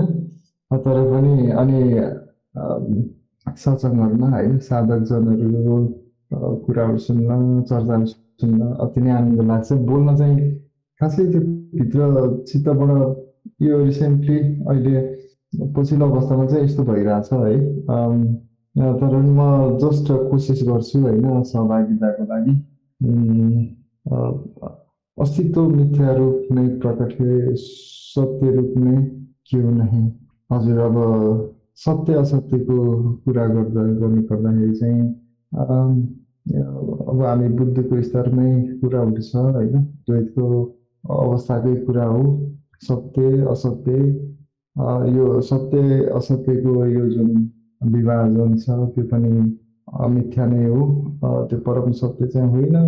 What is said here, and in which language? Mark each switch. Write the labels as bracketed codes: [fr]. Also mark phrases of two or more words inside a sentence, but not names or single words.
[ne] तर पनि अनि सत्सङ्गहरूमा होइन साधकजनहरूको कुराहरू सुन्न, चर्चाहरू सुन्न अति नै आनन्द लाग्छ। बोल्न चाहिँ खासै त्यो भित्र चित्तबाट यो रिसेन्टली अहिले पछिल्लो अवस्थामा चाहिँ यस्तो भइरहेछ है। तर म जस्ट कोसिस गर्छु होइन सहभागिताको लागि। [hi] अस्तित्व मिथ्या रूप में प्रकट है, सत्य रूप में क्यों नहीं। [ne] हजुर, अब सत्य असत्यको कुरा गर्नुपर्दाखेरि चाहिँ अब हामी बुद्धिको स्तरमै कुरा उठ्छ होइन, द्वैतको अवस्थाकै कुरा हो। सत्य असत्य, यो सत्य असत्यको यो जुन विभाजन छ त्यो पनि मिथ्या नै हो, त्यो परम सत्य चाहिँ होइन।